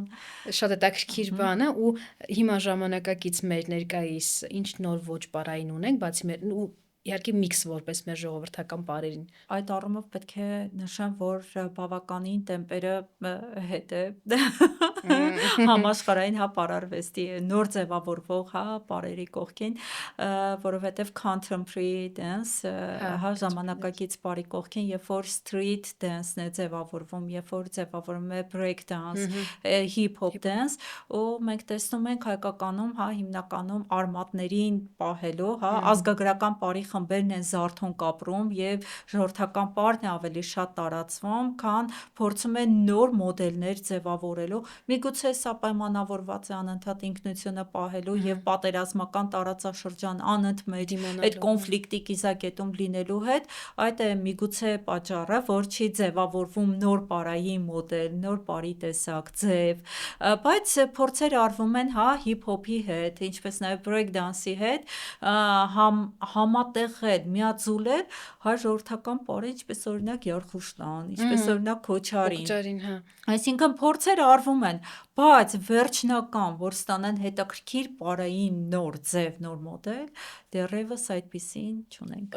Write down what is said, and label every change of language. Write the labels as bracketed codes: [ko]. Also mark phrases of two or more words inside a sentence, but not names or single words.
[hy] Շատ հետաքրքիր բան է ու հիմա ժամանակակից մեր ներկայիս ինչ նոր ոչ պարային ունենք, բացի մեր ու իհարկե միքս որպես մեր ժողովրդական պարերին։ Այդ առումով պետք է նշեմ, որ բավականին տեմպերը հետ է համաշխարհային պարարվեստի նոր ձևավորվող պարերի կողքին, որովհետև [en] contemporary dance [hy] ժամանակակից պարի կողքին, երբ որ [en] street dance-ն [hy] է ձևավորվում, երբ որ ձևավորվում է [en] break dance, hip-hop dance, [hy] ու մենք տեսնում ենք հայկականում հիմնականում արմատներին պահելու, ազգագրական պարի խմբերն են զարթոնք ապրում եւ ժողովրդական պարն է ավելի շատ տարածվում, քան փորձում են նոր մոդելներ ձևավորելու։ Միգուցե սա պայմանավորված է անընդհատ ինքնությունը պահելու եւ պատերազմական տարածաշրջան անընդմեջ այդ կոնֆլիկտի կիզակետում լինելու հետ, այդ է միգուցե պատճառը, որ չի ձևավորվում նոր պարային մոդել, նոր պարի տեսակ, ձև, բայց փորձեր արվում են հիփ-հոփի հետ, ինչպես նաև [en] break dance-ի [hy] հետ, համատեղել, միաձուլել ժողովրդական պարերը, ինչպես օրինակ Յարխուշտան, ինչպես օրինակ Քոչարին, այսինքն փորձեր արվում են, բայց վերջնական, որ ստանան հետաքրքիր պարային նոր ձև, նոր մոդել, դեռևս այդպիսին չունենք։